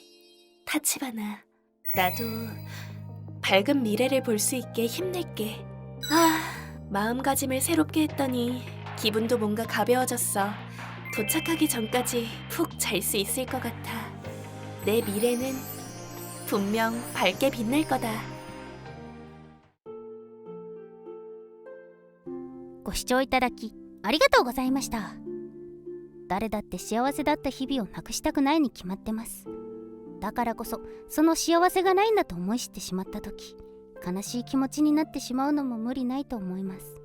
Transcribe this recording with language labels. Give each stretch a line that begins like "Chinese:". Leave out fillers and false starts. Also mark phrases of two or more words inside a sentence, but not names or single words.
Korean: 타치바나, 나도 밝은 미래를 볼 수 있게 힘낼게. 마음가짐을 새롭게 했더니 기분도 뭔가 가벼워졌어. 도착하기 전까지 푹 잘 수 있을 것 같아. 내 미래는 분명 밝게 빛날 거다.
Japanese: ご視聴いただきありがとうございました。誰だって幸せだった日々をなくしたくないに決まってます。だからこそその幸せがないんだと思い知ってしまった時、悲しい気持ちになってしまうのも無理ないと思います。